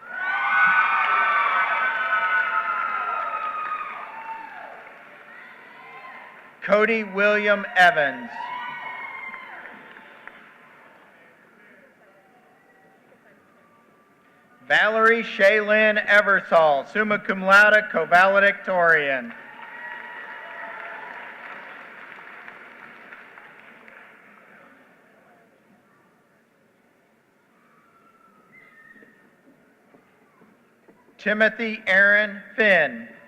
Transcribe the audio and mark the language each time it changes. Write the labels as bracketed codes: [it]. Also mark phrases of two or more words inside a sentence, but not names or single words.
[en] Cody William Evans. Valerie Shaylin Eversole, [la] summa cum laude, [en] co-valedictorian. Timothy Aaron Finn.